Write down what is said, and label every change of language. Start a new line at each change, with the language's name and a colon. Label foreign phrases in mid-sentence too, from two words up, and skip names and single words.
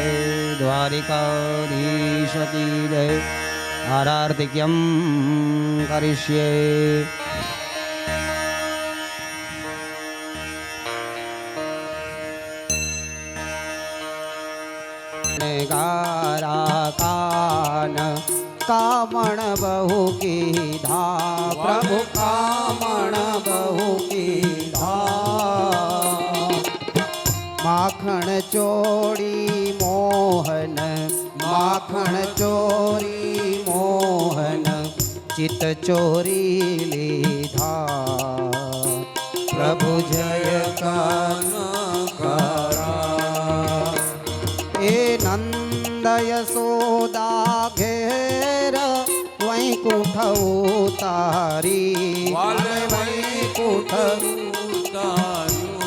Hindi: द्वारिकाधीश की जय।
Sanskrit: आरार्तिक्यं करिष्ये।
Gujarati: કાન કામણ બહુ કીધા પ્રભુ કામણ બહુ કીધા। માખણ ચોરી મોહન માખણ ચોરી મોહન ચિત ચોરી લીધા। પ્રભુ જય કાન કરા। એ નંદ યશોદા ઘેર વૈકુંઠ ઉતારી વૈકુંઠ ઉતારી।